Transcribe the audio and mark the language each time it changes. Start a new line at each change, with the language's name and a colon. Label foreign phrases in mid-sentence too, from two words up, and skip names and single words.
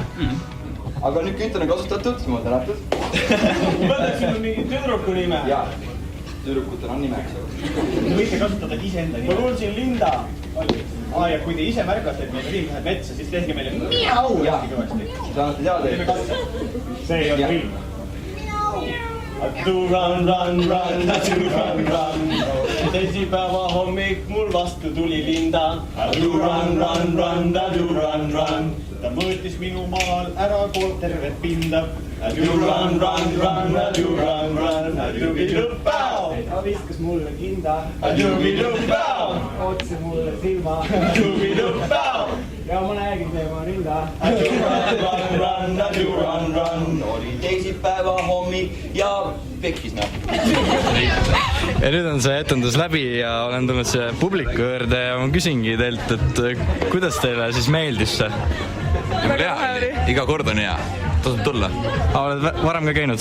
Estonian: Aga nüüd künt on kasutatud, jumal tänatud. Mõtlesime mingi tüdruku nime. Jaa, tüdrukutel on nimeks. Võite kasutada iseenda nime. Ma kuulsin Linda, ja kui te ise märkate, et meil film läheb metsa, siis tehke meile miau hästi kõvasti. Saate teada, See ei ole film.
English: Do run, run, run, do run, run.
Estonian: Teisipäeva hommik mul vastu tuli Linda.
English: Do run, run, run, do run, run.
Estonian: Ta mõõtis minu maal ära tervet pinda.
English: Do run, run, run, do run, run. Dubi-dub-pau!
Estonian: Ta viskas mulle kinda. Dubi-dub-pau! Otsi mulle silma. Dubi-dub-pau! Ja ma nägin tema rinda.
English: Do run, run, run, do run, run.
Estonian: oli teisipäeva hommik ja pekkis ja nüüd on see etendus läbi ja olen tulnud siia publiku juurde ja ma küsingi teilt, et kuidas teile siis meeldis see? Väga hea oli. Iga kord on hea. Tasub tulla. Oled varem ka käinud?